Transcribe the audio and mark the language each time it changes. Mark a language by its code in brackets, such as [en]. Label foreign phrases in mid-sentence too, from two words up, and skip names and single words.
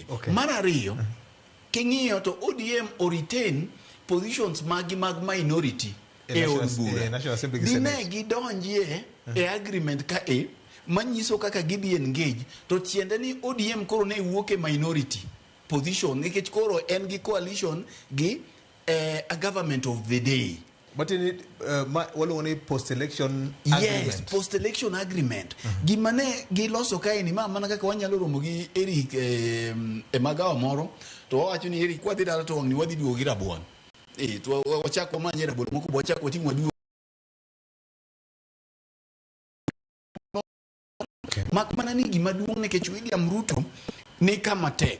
[luo] Mar ariyo king'iyo to ODM o [en] retain positions [luo] mag minority e od bura. Dine gidonjie e agreement ka manyiso kaka gidhi engage to tiende ni ODM koro ne wuok e [en] minority position [luo] nikech koro en gi coalition gi [en] a government of the day. But in it, only post-election agreement. Yes, post-election agreement. [luo] Gimane giloso kae ni mana kaka wanyalo romo gi Eric e magawa moro to wacho ni Eric wadhi dala to ni wadhi duogo gi rabuon. To wachako manye rabuon moko bo chako ting'wa duogo. Mak mana ni gima duong' nikech William Ruto ni kama tek.